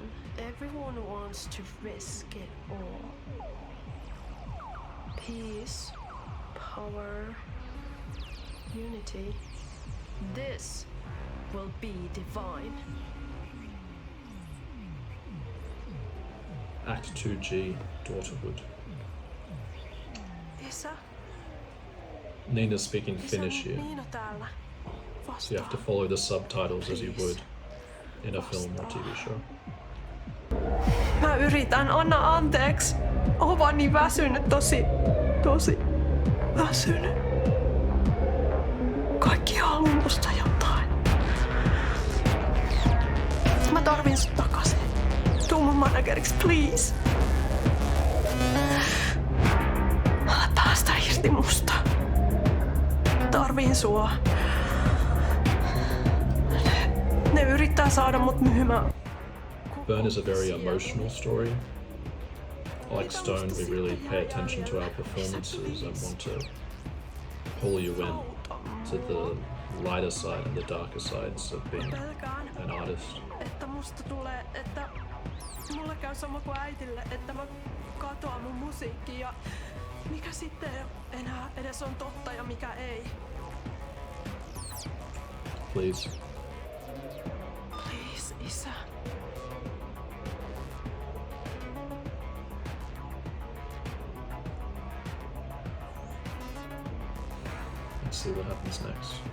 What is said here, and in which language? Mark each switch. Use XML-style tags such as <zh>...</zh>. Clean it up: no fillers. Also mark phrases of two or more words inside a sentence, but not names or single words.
<en>Everyone wants to risk it all. Peace, power, unity. This will be divine. Act 2G, Daughterhood.</en> <fi>Isä,</fi> <en>Nina's speaking Finnish</en> <fi>isä,</fi> <en>here,</en> <fi>Niina täällä.</fi> <en>so you have to follow the subtitles as you would in a film or TV show.</en> <fi>Mä yritän, anna anteeksi. Oon vaan niin väsynyt, tosi väsynyt. Kaikki haluaa musta jotain. Mä tarvin sut takaisin. Tuu mun manageriksi, please. Älä päästä irti musta. Tarviin sua. Ne yrittää saada mut myymään.</fi> <en>Burn is a very emotional story. Like Stone, we really pay attention to our performances and want to pull you in to the lighter side and the darker sides of being an artist.</en> <fi>Että musta tulee, että mulle käy sama kuin äitille, että mä katoan mun musiikki ja mikä sitten enää edes on totta ja mikä ei.</fi> <en>Please. Please, isä. Let's see what happens next.</en>